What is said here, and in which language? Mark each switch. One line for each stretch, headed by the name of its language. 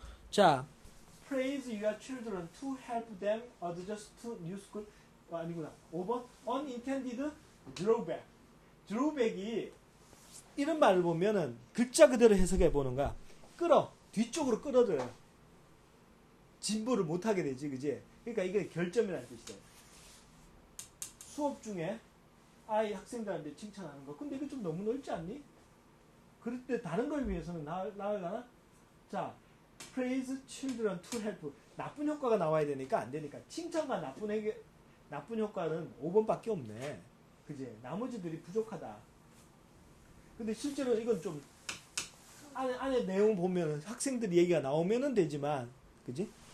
Korean: 자,
English: praise your children to help them adjust to new school.
Korean: 아니구나. 5번
English: unintended drawback.
Korean: drawback이 이런 말을 보면은 글자 그대로 해석해 보는 거야. 뒤쪽으로 끌어들여. 진보를 못하게 되지, 그지? 그러니까 이게 결점이라는 뜻이죠. 수업 중에 학생들한테 칭찬하는 거. 근데 이거 좀 너무 넓지 않니? 그럴 때 다른 걸 위해서는 나으려나? 자,
English: praise children to help.
Korean: 나쁜 효과가 나와야 되니까 안 되니까. 칭찬과 나쁜 효과는 5번밖에 없네. 그지? 나머지들이 부족하다. 근데 실제로 이건 좀 안에 내용 보면 학생들 얘기가 나오면은 되지만, 그지?